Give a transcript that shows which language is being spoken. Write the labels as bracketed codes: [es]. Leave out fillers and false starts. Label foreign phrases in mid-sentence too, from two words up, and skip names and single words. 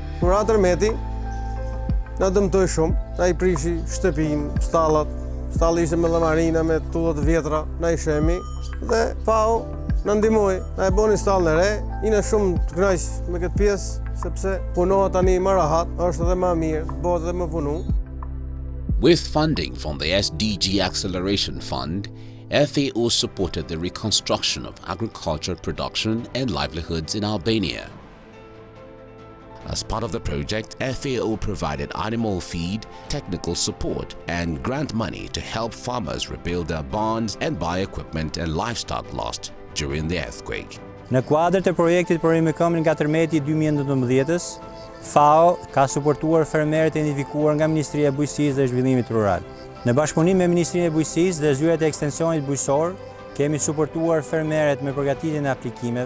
[sq] Kur ra tërmeti, na dëmtoi shumë, na I prishi shtëpinë, stallat. Stalli ishte me llamarina, me tullat vjetra, na I shemi dhe FAO na ndihmoi, na e boni stallën e re. Ina shumë të kënaq me këtë pjesë sepse punohet tani më rahat, është edhe më mirë, bëhet edhe më punu. [en] With funding from the SDG Acceleration Fund, FAO supported the reconstruction of agriculture production and livelihoods in Albania. As part of the project, FAO provided animal feed, technical support, and grant money to help farmers rebuild their barns and buy equipment and livestock lost during the earthquake. [sq] Në kuadrët e projektit për rikëmbjen nga tërmeti 2019-s, FAO ka suportuar fermerët e identifikuar nga Ministria e Bujqësisë dhe Zhvillimit Rural. Në bashkëpunim me Ministrinë e Bujqësisë dhe zyrat e ekstensionit bujqësor, kemi suportuar fermerët me përgatitjen e aplikimeve.